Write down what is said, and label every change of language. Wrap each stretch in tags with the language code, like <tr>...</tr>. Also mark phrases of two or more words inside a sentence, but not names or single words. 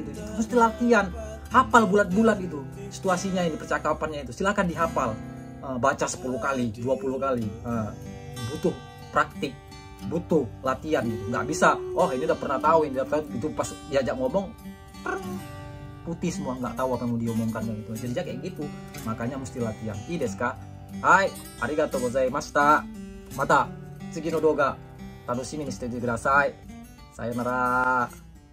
<id>Itu mesti latihan, hafal bulat-bulat itu situasinya ini, percakapannya itu, silahkan dihafal, baca 10 kali, 20 kali, butuh praktik, butuh latihan gitu. Nggak bisa, oh ini udah pernah tahu, ini udah tahu, itu pas diajak ngomong putih semua, nggak tahu apa yang mau diomongkan gitu. Jadi kayak gitu, makanya mesti latihan.</id> <ja>いいですか? はい、ありがとうございました。また次の動画楽しみにしてください. Sayonara.</ja>